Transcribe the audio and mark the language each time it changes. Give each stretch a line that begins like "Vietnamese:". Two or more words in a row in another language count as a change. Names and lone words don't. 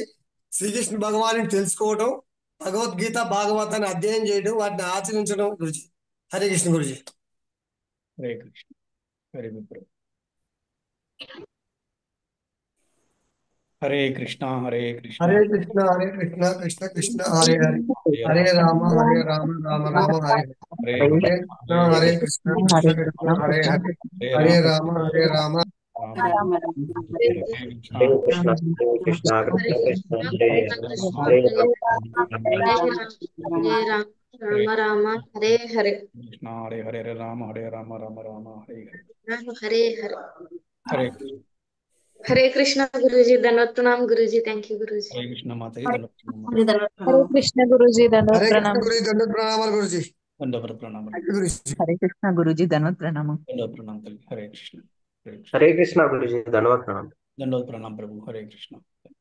Telugu: శ్రీకృష్ణ భగవాను తెలుసుకోవడం, భగవద్గీత భాగవతాన్ని అధ్యయనం చేయడం, వాటిని ఆచరించడం గురూజీ. హరే కృష్ణ గురూజీ. హరే కృష్ణ.
English: very good.
Telugu: హరే కృష్ణ. హరే కృష్ణ. హరే కృష్ణ హరే కృష్ణ కృష్ణ కృష్ణ హరే హరే, హరే రామ రామ రామ హరే హరే, హరే కృష్ణ హరే కృష్ణ కృష్ణ కృష్ణ హరే హరే, హరే రామ రామ హరే కృష్ణ హరే కృష్ణ కృష్ణ కృష్ణ హరే హరే, హరే రామ రామ రామ హరే హరే, కృష్ణ హరే హరే, హరే రామ హరే రామ రామ రామ హరే హరే. హరే హరే. హరే హరే కృష్ణ గురూజీ. ధన్యవాద ప్రణామ్ గురూజీ.
English: thank you
Telugu: గురూజీ. హరే కృష్ణ మాతాజీ. హరే కృష్ణ గురూజీ. హరే ధన్యవాద కృష్ణ ప్రణామం. గురూజీ. దండ ప్రణామాలు గురూజీ. దండవత ప్రణామాలు. గురూజీ. హరే కృష్ణ గురూజీ. ధన్యవాద ప్రణామం. దండవత ప్రణామం తల్లి. హరే కృష్ణ. హరే కృష్ణ. హరే కృష్ణ గురుజీ. ధన్యవాద ప్రణామం. దండవత ప్రణామం ప్రభు. హరే కృష్ణ.